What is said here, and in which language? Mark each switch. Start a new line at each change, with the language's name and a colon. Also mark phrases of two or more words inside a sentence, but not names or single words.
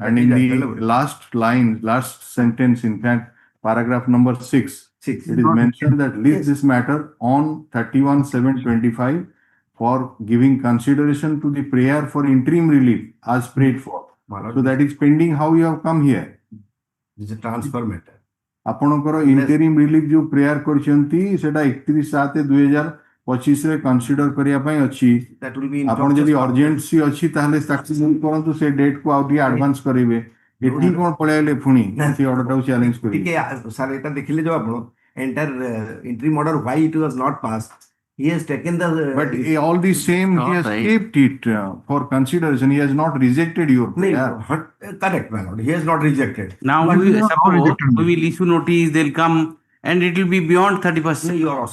English: And in the last sentence, in fact, paragraph number 6, it is mentioned that list this matter on 31/7/25 for giving consideration to the prayer for interim relief as prayed for. So that is pending. How you have come here? This is a transfer matter.
Odia: ଆପଣଙ୍କର
English: interim relief
Odia: जो prayer କରିଛନ୍ତି ସେଟା 31/7/2025 ରେ consider କରିବା ପାଇଁ ଅଛି।
English: That will be in
Odia: ଆପଣ ଯଦି urgency ଅଛି ତାହେଲେ ତାକୁ କରନ୍ତୁ ସେ date କୁ ଆଉ ଟିକେ advance କରିବେ। ଏଠି କଣ ପଳେଇଲେ ପୁଣି ସେ order ଟାକୁ challenge କରିବେ। ଟିକେ ସାର୍ ଏଟା ଦେଖିଲେ ଯୋଉ ଆପଣ
English: entire interim order why it was not passed. He has taken the. But all the same, he has kept it for consideration. He has not rejected your prayer. Correct, my lord. He has not rejected. Now we will issue notice, they'll come and it will be beyond 31st.